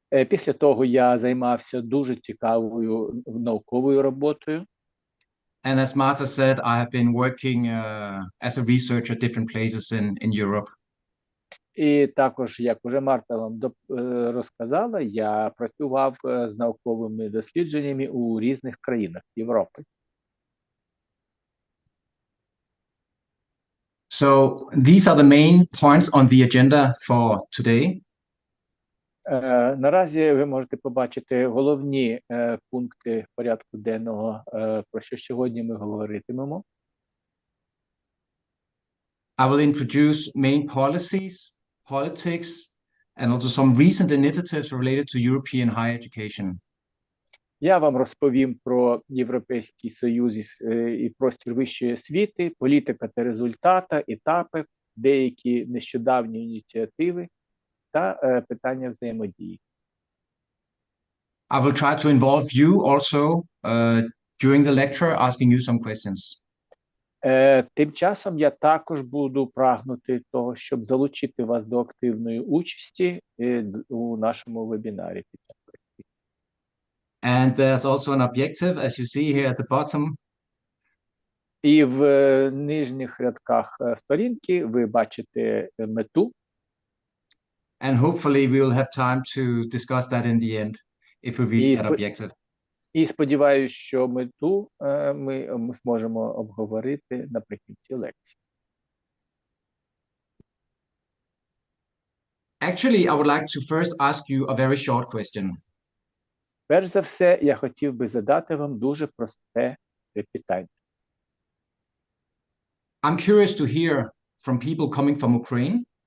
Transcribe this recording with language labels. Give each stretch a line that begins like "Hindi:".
Ukrainian: Після того я займався дуже цікавою науковою роботою.
English: And as Marta said, I have been working as a researcher at different places in Europe.
Ukrainian: І також, як уже Марта вам розказала, я працював з науковими дослідженнями у різних країнах Європи.
English: So these are the main points on the agenda for today.
Ukrainian: Наразі ви можете побачити головні пункти порядку денного, про що сьогодні ми говоритимемо.
English: I will introduce main policies, politics, and also some recent initiatives related to European higher education.
Ukrainian: Я вам розповім про Європейський Союз і простір вищої освіти, політика та результати, етапи, деякі нещодавні ініціативи та питання взаємодії.
English: I will try to involve you also during the lecture, asking you some questions.
Ukrainian: Тим часом я також буду прагнути того, щоб залучити вас до активної участі у нашому вебінарі.
English: And there's also an objective, as you see here at the bottom.
Ukrainian: І в нижніх рядках сторінки ви бачите мету.
English: And hopefully we will have time to discuss that in the end, if we reach that objective.
Ukrainian: І сподіваюся, що мету ми зможемо обговорити наприкінці лекції.
English: Actually, I would like to first ask you a very short question.
Ukrainian: Перш за все, я хотів би задати вам дуже просте питання.
English: I'm curious to hear from people coming from Ukraine.